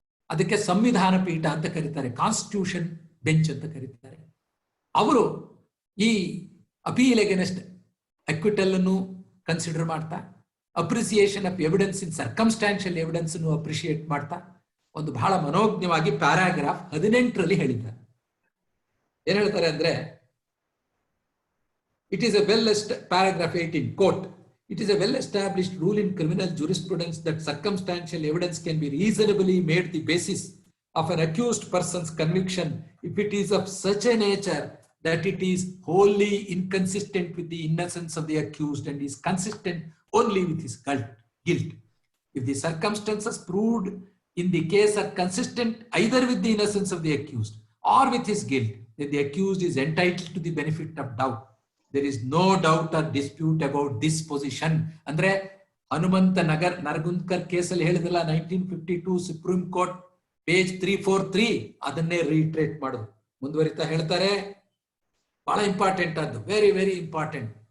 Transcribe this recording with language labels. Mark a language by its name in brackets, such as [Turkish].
[Kannada] ಅದಕ್ಕೆ ಸಂವಿಧಾನ ಪೀಠ ಅಂತ ಕರೀತಾರೆ, ಕಾನ್ಸ್ಟಿಟ್ಯೂಷನ್ ಬೆಂಚ್ ಅಂತ ಕರೀತಾರೆ. ಅವರು ಈ ಅಪೀಲ್ ಅಗೇನೆಸ್ಟ್ ಅಕ್ವಿಟಲ್ ಅನ್ನು ಕನ್ಸಿಡರ್ ಮಾಡ್ತಾ, appreciation of evidence in circumstantial evidence ಅನ್ನು ಅಪ್ರಿಶಿಯೇಟ್ ಮಾಡ್ತಾ ಒಂದು ಬಹಳ ಮನೋಜ್ಞವಾಗಿ ಪ್ಯಾರಾಗ್ರಾಫ್ 18ರಲ್ಲಿ ಹೇಳಿದ್ದಾರೆ. ಏನ್ ಹೇಳ್ತಾರೆ ಅಂದ್ರೆ, [English] It is a paragraph 18, quote, it is a well-established rule in criminal jurisprudence that circumstantial evidence can be reasonably made the basis of an accused person's conviction if it is of such a nature that it is wholly inconsistent with the innocence of the accused and is consistent only with his guilt. If the circumstances proved in the case are consistent either with the innocence of the accused or with his guilt, then the accused is entitled to the benefit of doubt. There is no doubt or dispute about this position. [Kannada] ಅಂದ್ರೆ ಹನುಮಂತ ನರಗುಂದ್ಕರ್ ಕೇಸಲ್ಲಿ ಹೇಳಿದಲ್ಲ, 1952 supreme court page 343, ಅದನ್ನೇ reiterate ಮಾಡೋದು. ಮುಂದುವರಿತಾ ಹೇಳ್ತಾರೆ, ಬಹಳ important ಅದು, [English] Very very important.